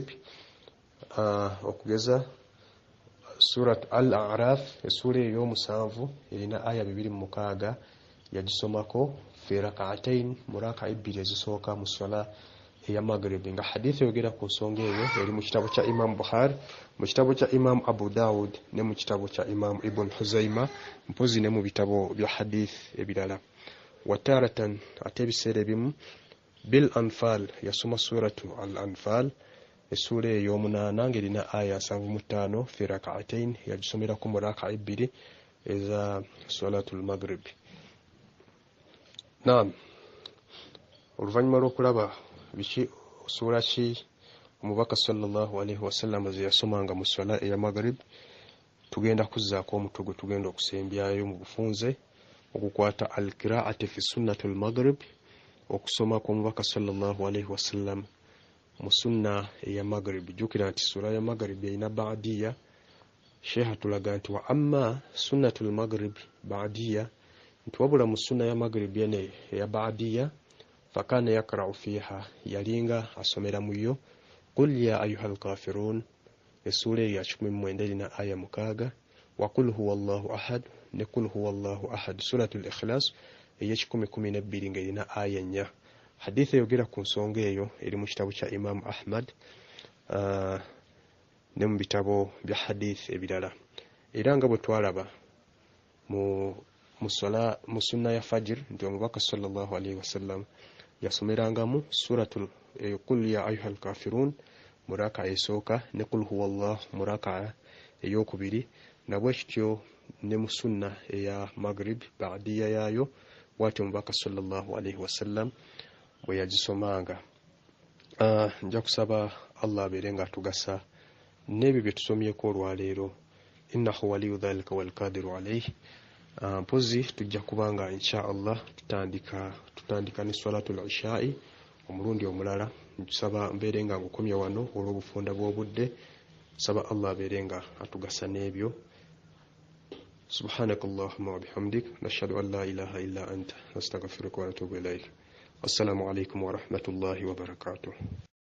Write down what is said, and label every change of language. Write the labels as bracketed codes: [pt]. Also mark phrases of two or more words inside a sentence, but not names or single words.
[lg] Okugeza surat al-A'raf essuula ey'omusanvu erina aya 26 yagisomako [ar] في ركعتين [lg] mu raka 2 ezisooka mu swala eya maghrib. Nga hadithi yogera ku nsonga eyo eri mu kitabu kya Imam Bukhari, mu kitabu kya Imam Abu Dawud ne mu kitabu kya Imam Ibn Huzaima mpozi ne mu bitabo bya hadith ebirala. Wataratan ate ebiseera ebimu [ar] بالأنفال [lg] yasoma suratu al-anfal essuula ey'omunaana ng'erina aya 75 [ar] في ركعتين [lg] yagisomerako mu raka 2 eza [ar] صلاة المغرب. [lg] Oluvannyuma lw'okulaba biki ssuula ki omubaka [ar] صلى الله عليه وسلم [lg] ze yasomanga mu swala eya maghrib, tugenda kuzzaako omutwe gwe tugenda okusembyayo mu bufunze okukwata [ar] القراءة في سنة المغرب, [lg] okusoma kw'omubaka [ar] صلى الله عليه وسلم [lg] mu sunna eya maghrib. Jjukira nti sura ya maghrib erina ba'diya. Sheikh atulaga nti [ar] وأما سنة المغرب البعدية [lg] ntiwabula mu sunna ya maghrib yene ya baadiya [ar] فكان يقرأ فيها [lg] yalinga asomera muyo [ar] قل يا أيها الكافرون [lg] essula ya 19 erina aya 6 [ar] وقل هو الله أحد [lg] ne [ar] قل هو الله أحد [lg] suratul ikhlas eye 10:12 nga erina aya 4 hadithi eyogera ku nsonga eyo eri mu kitabu kya Imam Ahmad ne mu bitabo bya hadith ebirala era nga bwe twalaba mu sunna ya fajr nti omubaka [ar] صلى الله عليه وسلم [lg] yasomerangamu suratul [ar] قل يا أيها الكافرون [lg] muraka esooka ne [ar] قل هو الله [lg] muraka eyokubiri nabwe kityo ne mu sunna eya maghrib baadiya yayo bwati omubaka [ar] صلى الله عليه وسلم [lg] bwe yagisomanga. Nja kusaba Allah abeere nga atugasa n'ebyo bye tusomyeko olwaleero [ar] إنه ولي ذلك والقادر عليه. [lg] Mpozi tujja kubanga [ar] إن شاء الله [lg] tutandika ne [ar] صلاة العشاء [lg] omulundi omulala. Nsaba mbeere nga ngukomya wano olw'obufunda bw'obudde. Saba Allah abeere nga atugasa n'ebyo. [ar] سبحانك اللهم وبحمدك نشهد أن لا إله إلا أنت نستغفرك ونتوب إليك. السلام عليكم ورحمة الله وبركاته.